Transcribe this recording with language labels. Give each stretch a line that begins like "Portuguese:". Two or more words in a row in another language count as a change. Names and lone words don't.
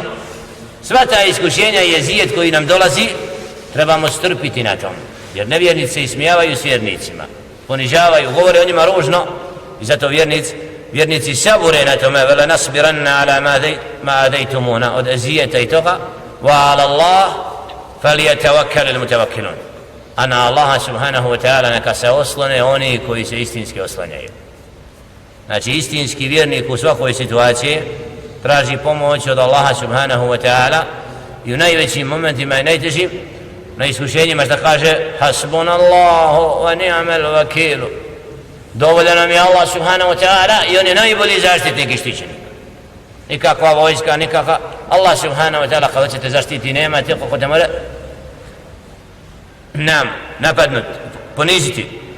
Bosnian: Sva ta iskušenja i ezijet koji nam dolazi trebamo strpiti na tom, jer nevjernici se ismijavaju s vjernicima, ponižavaju, govore o njima ružno, i zato vjernici sabure na tome.
Arabic: ولنصبرن على ما آذيتمونا,
Bosnian: od ezijeta i toga.
Arabic: وعلى الله فليتوكل المتوكلون,
Bosnian: a na Allaha
Arabic: سبحانه وتعالى
Bosnian: neka se oslone oni koji se istinski oslanjaju. Znači istinski vjernik u svakoj situaciji traži pomoć od Allaha
Arabic: سبحانه وتعالى,
Bosnian: i u najvećim momentima i najtežim, na iskušenjima, što kaže
Arabic: حسبنا الله ونعم الوكيل,
Bosnian: dovoljan nam je Allah
Arabic: سبحانه وتعالى
Bosnian: i on je najbolji zaštitnik i štićenik. Nikakva vojska, nikakva, Allah
Arabic: سبحانه وتعالى
Bosnian: kada ćete zaštiti, nema te kako te mora napadnut, poniziti.